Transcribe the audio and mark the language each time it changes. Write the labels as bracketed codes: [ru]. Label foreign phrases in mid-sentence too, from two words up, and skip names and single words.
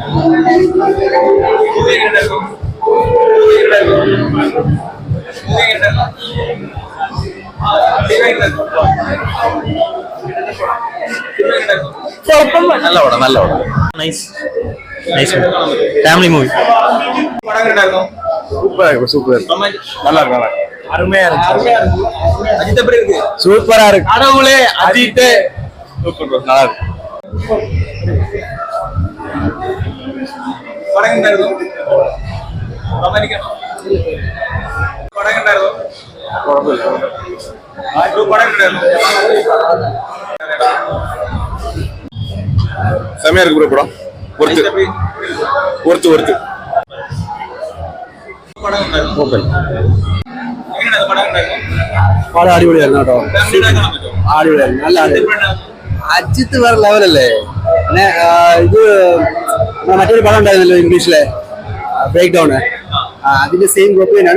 [ml] നല്ല പടം, നല്ല പടം. [en] nice nice family movie. super super. [ta] நல்லா இருக்கு. அருமையா இருக்கு. அஜித் எப்படி இருக்கு? சூப்பரா இருக்கு. கடவுளே அஜித் [en] super bro. [ta] நல்லா இருக்கு. படம் கண்டாரு. அமெரிக்கன் படம் கண்டாரு. படம் கண்டாரு. செமையா இருக்கு ப்ரோ படம். [en] worth worth worth. [ta] படம் கண்டாரு. ஓகே. [ml] എങ്ങനെയാണ് പടം കണ്ടാரு? പടം അടിപൊളിയായിരുന്നു കേട്ടോ. അടിപൊളിയായിരുന്നു. നല്ല അജിത്ത് വേറെ ലെവലല്ലേ. പിന്നെ ഇത് മറ്റൊരു പടം ഉണ്ടായിരുന്നല്ലോ ഇംഗ്ലീഷിലെ ബ്രേക്ക് ഡൗൺ, അതിന്റെ [en] same copy [ml] തന്നെയാണ്.